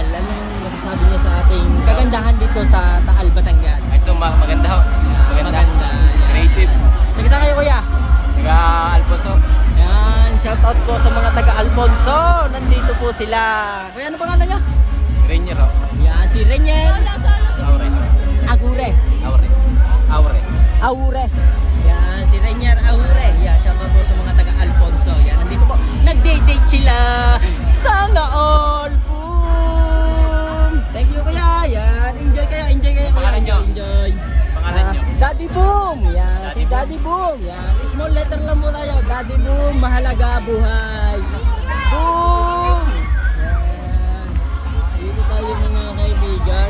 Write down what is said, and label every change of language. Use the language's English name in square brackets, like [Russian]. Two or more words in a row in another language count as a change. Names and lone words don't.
[Filipino] Anong masasabi niyo sa ating kagandahan dito sa Taal, Batangas? Ay, so maganda ho. Maganda. Creative. Taga saan kayo kuya? Taga Alfonso. Yan, shout out po sa mga taga Alfonso. Nandito po sila. Kuya, ano pangalan niya? Rainier ho. Yan, si Renier Aure. Agure. Aure. Aure. Aure. Yan, si Renier Aure. Yan, shout out po sa mga taga Alfonso. Yan, nandito po. Nag-date sila. Sana all. Boom! [English] Thank you [Filipino] kuya. Yan, enjoy kayo. Enjoy kayo. Pangalan niyo? Enjoy. Pangalan niyo? Daddy Boom. Yan, si Daddy Daddy Boom. Yan, [English] small letter [Filipino] lang po tayo. Daddy Boom, mahalaga buhay. Boom! Yan. Dito tayo mga kaibigan.